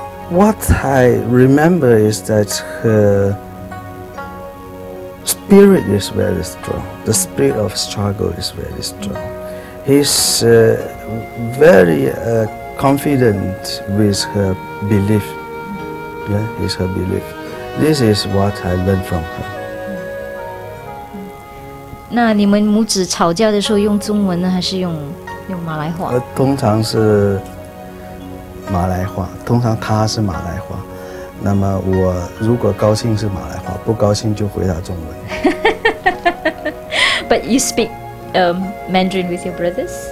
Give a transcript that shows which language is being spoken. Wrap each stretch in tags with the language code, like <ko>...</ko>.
<en>What I remember is that her spirit is very strong. The spirit of struggle is very strong. He's very confident with her belief. Yeah, is her belief. This is what I learned from her.</en> <zh>那你们母子吵架的时候用中文呢，还是用马来话？通常是马来话，通常他是马来话。那么我如果高兴是马来话，不高兴就回答中文。</zh> <en>But you speak Mandarin with your brothers?</en>